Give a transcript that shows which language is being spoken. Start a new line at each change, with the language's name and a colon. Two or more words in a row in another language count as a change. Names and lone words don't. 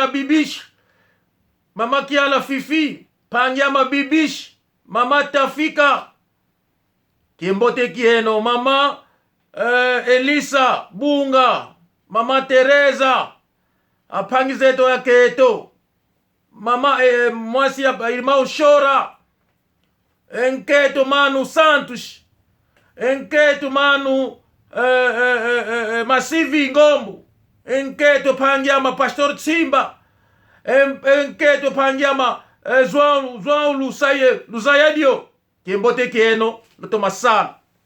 Kongo: Bibish Mama Kiala Fifi Panya Mabibish Mama Tafika kiembote kieno Mama Elisa Bunga Mama Teresa apangizeto ya keto Mama mwasi ya Irmão Chora enketo Manu Santos enketo Manu Masivi Ngombo enketo pangiama Pastor Tsimba enketo pangiama João Lusayadio kiembote kieno Notoma sana